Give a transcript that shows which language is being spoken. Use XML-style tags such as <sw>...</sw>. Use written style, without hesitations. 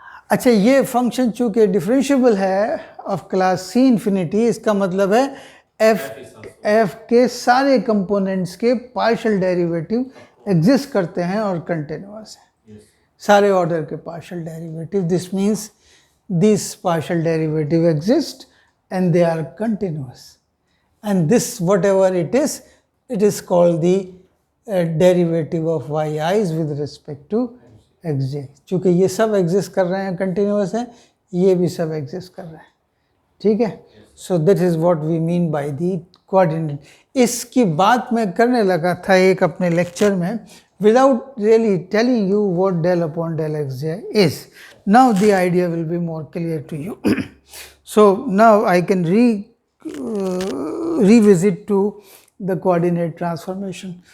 <hi>अच्छा, ये फंक्शन चूंकि डिफरेंशिएबल है ऑफ क्लास सी इन्फिनिटी, इसका मतलब है एफ के सारे कंपोनेंट्स के पार्शियल डेरिवेटिव एग्जिस्ट करते हैं और कंटिन्यूअस है, सारे ऑर्डर के partial derivative.</hi> <en>This means this partial derivative exist and they are continuous, and this whatever it is called the derivative of yi's with respect to xj.</en> <hi>चूँकि ये सब exist कर रहे हैं, कंटिन्यूस हैं, ये भी सब एग्जिस्ट कर रहे हैं, ठीक है.</hi> <en>So that is what we mean by the coordinate.</en> <hi>इसकी बात मैं करने लगा था एक अपने लेक्चर में</hi> <en>without really telling you what del upon del xj is. Now the idea will be more clear to you. So now I can revisit to the coordinate transformation.</en>